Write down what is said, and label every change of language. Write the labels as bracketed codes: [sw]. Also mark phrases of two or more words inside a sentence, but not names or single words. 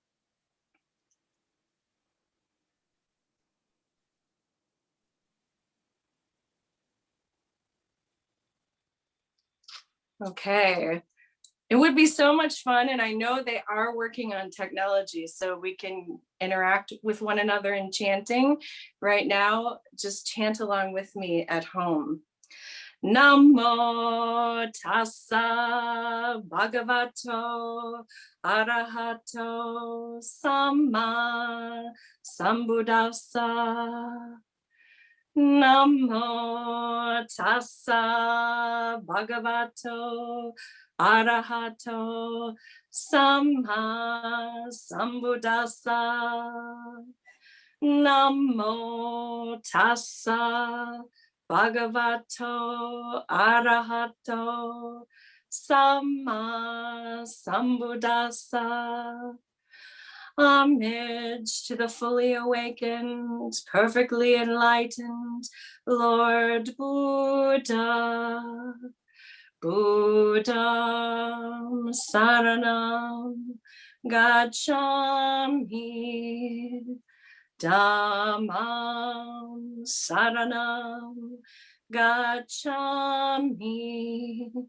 [en] Okay. It would be so much fun, and I know they are working on technology so we can interact with one another in chanting. Right now, just chant along with me at home. [pi] Namo tassa bhagavato arahato samma sambuddhassa. Namo tassa bhagavato arahato samma sambuddhassa. Namo tassa bhagavato arahato samma sambuddhassa. [en] Homage to the fully awakened, perfectly enlightened Lord Buddha. [pi] Buddham saranam gacchami. Dhammam saranam gacchami.